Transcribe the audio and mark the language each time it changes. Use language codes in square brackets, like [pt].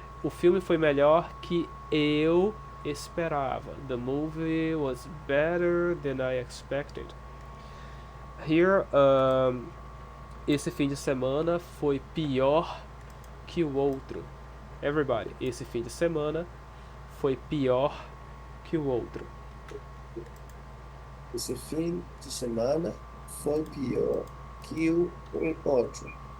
[pt] O filme foi melhor que eu esperava. [en] The movie was better than I expected. [pt] Here, esse fim de semana foi pior que o outro. Everybody, esse fim de semana foi pior que o outro. Esse fim de semana foi pior que o outro.